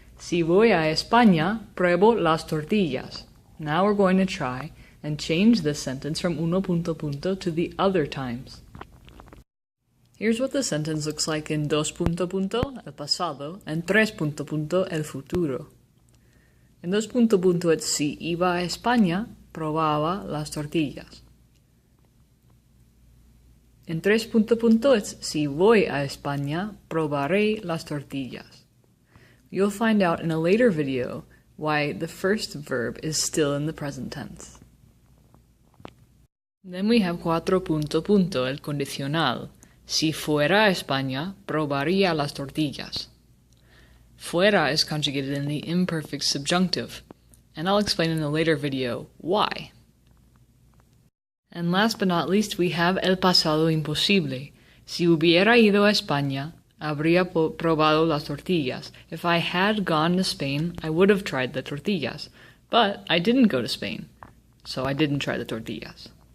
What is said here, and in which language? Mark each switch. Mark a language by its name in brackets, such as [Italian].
[Spanish] Si voy a España, pruebo las tortillas. [English] Now we're going to try and change this sentence from [Spanish] uno punto punto [English] to the other times. Here's what the sentence looks like in [Spanish] dos punto punto, el pasado, [English] and [Spanish] tres punto punto, el futuro. In dos punto punto it's si iba a España, probaba las tortillas. En tres punto punto it's si voy a España, probaré las tortillas. [English] You'll find out in a later video why the first verb is still in the present tense. Then we have [Spanish] cuatro punto punto, el condicional. Si fuera a España, probaría las tortillas. [English] Fuera is conjugated in the imperfect subjunctive, and I'll explain in a later video why. And last but not least, we have [Spanish] el pasado imposible. Si hubiera ido a España, habría probado las tortillas. [English] If I had gone to Spain, I would have tried the tortillas. But I didn't go to Spain, so I didn't try the tortillas.